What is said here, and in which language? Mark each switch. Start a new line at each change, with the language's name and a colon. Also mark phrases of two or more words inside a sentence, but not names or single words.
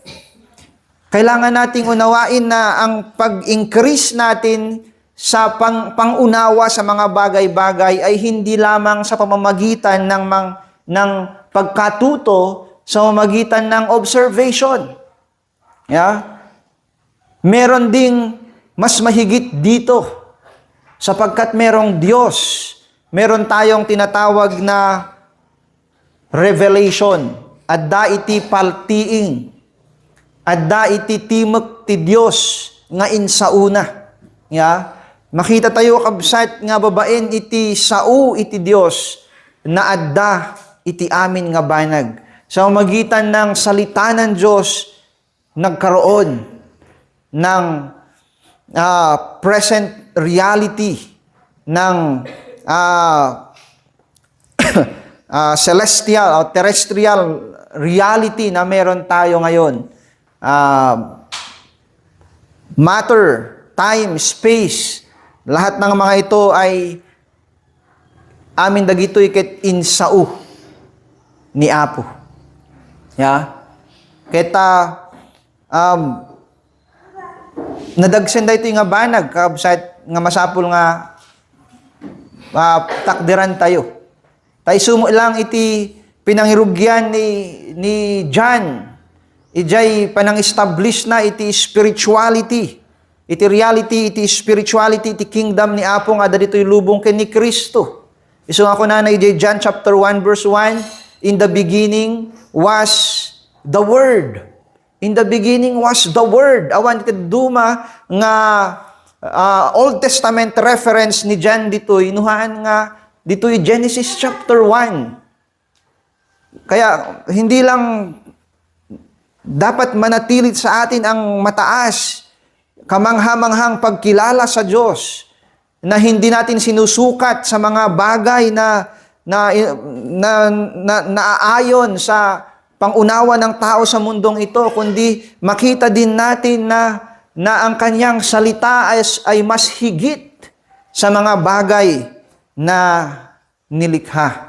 Filipino: Kailangan nating unawain na ang pag-increase natin sa pangunawa sa mga bagay-bagay ay hindi lamang sa pamamagitan ng pagkatuto sa pamamagitan ng observation. Meron ding mas mahigit dito, sapagkat merong Diyos. Meron tayong tinatawag na revelation.
Iloko: Adda iti paltiing. Adda iti timek ti Dios nga insauna. Makita tayo kabsat nga babaen iti sao iti Dios na adda iti amin nga banag.
Filipino: Sa magitan ng salita ng Diyos, nagkaroon ng
English: present reality,
Filipino: ng celestial o
English: terrestrial reality
Filipino: na meron tayo ngayon.
English: Matter, time, space,
Filipino: lahat ng mga ito ay
Iloko: amin dagitoy ket insao ni Apo. Keta nadagsen da ito nga banag kabsat nga masapul nga takdiran tayo. Tay sumo lang iti pinangirugyan ni John. Ijay panang-establish na iti spirituality. Iti reality, iti spirituality, iti kingdom ni Apo nga dito'y lubong ken ni Kristo. Isu ako na ijay John chapter 1 verse 1,
English: in the beginning was the Word. In the beginning was the Word.
Iloko: Awan iti duma nga
English: Old Testament reference
Iloko: ni John dito'y inuhaan nga dito'y Genesis chapter 1.
Filipino: Kaya hindi lang dapat manatilit sa atin ang mataas, kamangha-manghang pagkilala sa Diyos. na hindi natin sinusukat sa mga bagay na naaayon sa pangunawa ng tao sa mundong ito, kundi makita din natin na ang kanyang salita ay mas higit sa mga bagay na nilikha.